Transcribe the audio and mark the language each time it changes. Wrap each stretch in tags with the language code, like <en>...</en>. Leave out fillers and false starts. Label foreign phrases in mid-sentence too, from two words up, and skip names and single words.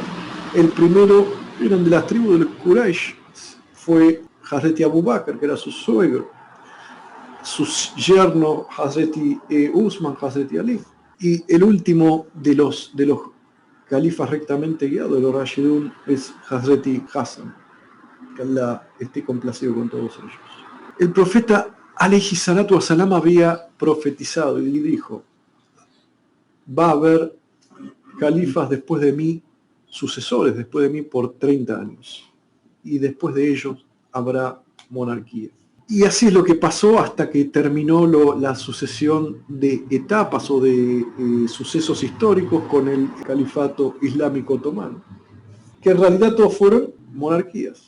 <es>El primero eran de las tribus de Quraysh, fue Hazreti Abu Bakr, que era su suegro, su yerno Hazreti Usman, Hazreti Ali, y el último de los califas rectamente guiados, de los Rashidun, es Hazreti Hassan, que Allah esté complacido con todos ellos. El profeta</es> <ar>عليه الصلاة والسلام</ar> <es>había profetizado y dijo, va a haber califas después de mí, sucesores después de mí por 30 años, y después de ellos habrá monarquía. Y así es lo que pasó hasta que terminó la sucesión de etapas o de sucesos históricos con el califato islámico otomano, que en realidad todos fueron monarquías.</es>